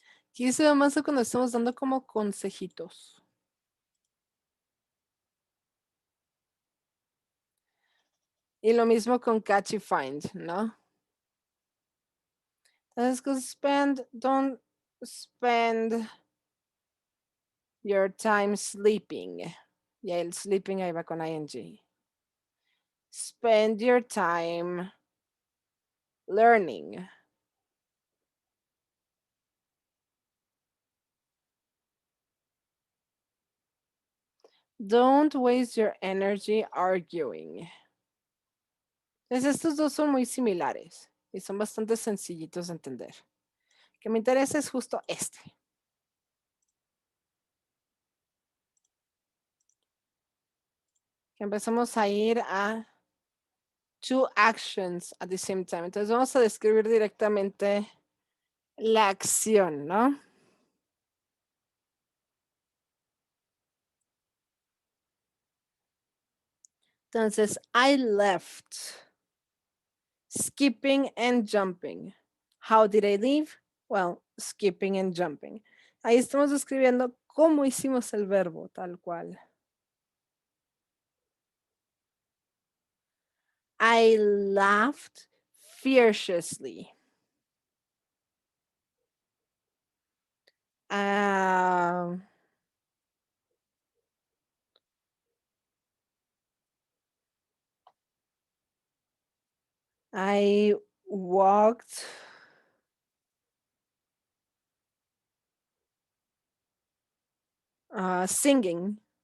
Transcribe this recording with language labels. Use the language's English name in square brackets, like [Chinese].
[Spanish] Aquí se ve más cuando estamos dando como consejitos. Y lo mismo con catch y find, ¿no? [English] Entonces, spend, don't spend your time sleeping. [Spanish] Ya el sleeping ahí va con ing. [English] Spend your time learning. Don't waste your energy arguing. [Spanish] Entonces, estos dos son muy similares y son bastante sencillitos de entender. El que me interesa es justo este. Que empezamos a ir a [English] two actions at the same time. [Spanish] Entonces vamos a describir directamente la acción, ¿no? [English] Entonces, I left. Skipping and jumping. How did I leave? Well, skipping and jumping. [Spanish] Ahí estamos describiendo cómo hicimos el verbo, tal cual. [English] I laughed furiously. Um, I walked singing.